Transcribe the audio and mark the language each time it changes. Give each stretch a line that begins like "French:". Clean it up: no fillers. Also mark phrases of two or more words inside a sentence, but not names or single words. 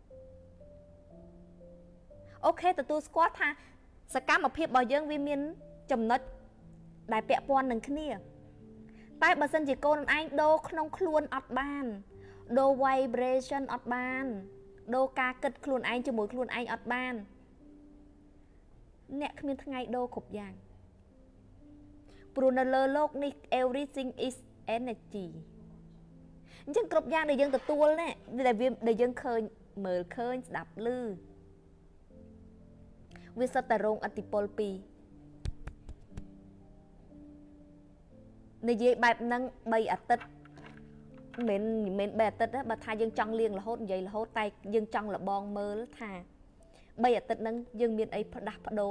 Khmer: អូខេទទួលស្គាល់ថាសកម្មភាពរបស់យើងវាមានចំណុចដែលពាក់ព័ន្ធនឹងគ្នាតែបើសិនជាកូនឯងដូរក្នុងខ្លួនអត់បានដូរ vibration អត់បានដូរការគិតខ្លួនឯងជាមួយខ្លួនឯងអត់បាន អ្នកគ្មានថ្ងៃដូរគ្រប់យ៉ាងព្រោះនៅលើโลกនេះ
English: everything is energy
Khmer: អញ្ចឹងគ្រប់យ៉ាងដែលយើងទទួលនេះដែលយើងឃើញមើលឃើញស្ដាប់ឮវាសុទ្ធតែរងឥទ្ធិពលពី និយាយបែបហ្នឹង3អាទិត្យមិនមែន3អាទិត្យទេបើថាយើងចង់លៀងរហូតនិយាយរហូតតែយើងចង់លបងមើលថា3អាទិត្យហ្នឹងយើងមានអីផ្ដាស់ប្ដូរ